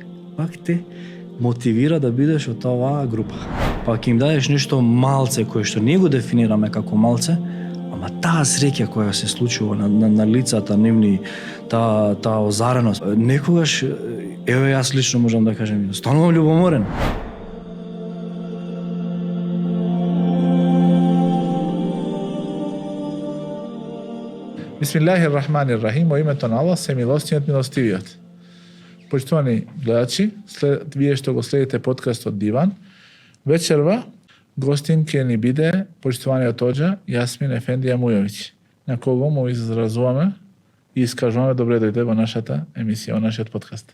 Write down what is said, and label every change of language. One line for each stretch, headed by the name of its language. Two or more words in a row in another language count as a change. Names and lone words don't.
Macedonian: Пак те мотивира да бидеш од оваа група. Пак им дадеш нешто малце кое што ние го дефинираме како малце, ама таа среќа која се случува на лицата нивни, таа озареност, некогаш, еве јас лично можам да кажем, станувам љубоморен.
Arabic: بسم الله الرحمن الرحيم,
Macedonian: во името на Аллах, се милостиот, милостивиот. Почитувани гледачи, вие што го следите подкастот Диван, вечерва гостин ќе ни биде почитуваниот оџа Јасмин Ефендија Мујовиќ, на кого му изразуваме и искажуваме добре дојде во нашата емисија, во нашиот подкаст.